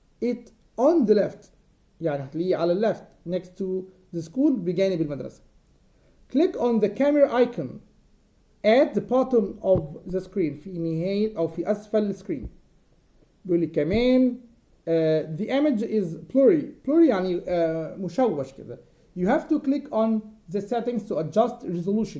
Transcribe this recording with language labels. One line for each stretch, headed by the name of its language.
English: It on the left
Arabic: يعني هتلاقيه على اللفت
English: next to the school
Arabic: بجانب المدرسة.
English: Click on the camera icon at the bottom of the screen
Arabic: في نهاية أو في أسفل السكرين. بيقول لي كمان
English: the image is blurry
Arabic: يعني مشوش كده.
English: You have to click on the settings to adjust resolution.